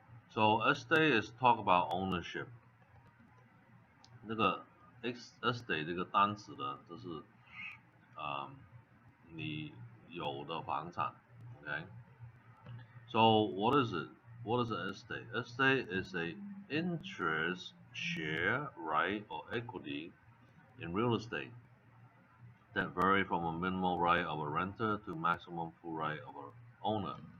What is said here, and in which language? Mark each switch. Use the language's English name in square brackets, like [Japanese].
[English] So estate is talk about ownership。 [Chinese] 那个 estate 这个单词呢，就是你有的房产 ，OK。 [English] So what is it? What is an estate? Estate is a interest, share, right, or equity in real estate that vary from a minimal right of a renter to maximum full right of an owner.